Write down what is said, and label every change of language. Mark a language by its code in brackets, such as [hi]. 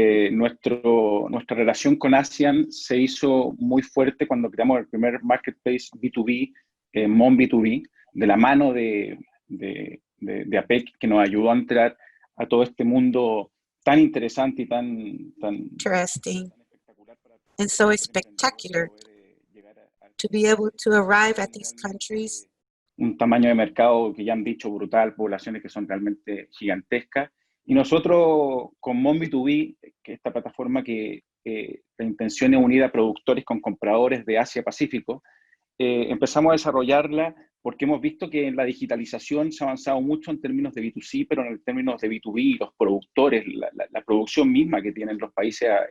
[es] Nuestra relación con ASEAN se hizo muy fuerte cuando creamos el primer marketplace B2B, Mon B2B, de la mano de APEC, que nos ayudó a entrar a todo este mundo tan interesante y tan [en] Interesting and so spectacular to be able to arrive at these countries. [es] Un tamaño de mercado que ya han dicho brutal, poblaciones que son realmente gigantescas. Y nosotros con Mon B2B, que es esta plataforma que la intención es unir a productores con compradores de Asia-Pacífico, empezamos a desarrollarla porque hemos visto que en la digitalización se ha avanzado mucho en términos de B2C, pero en términos de B2B, los productores, la producción misma que tienen los países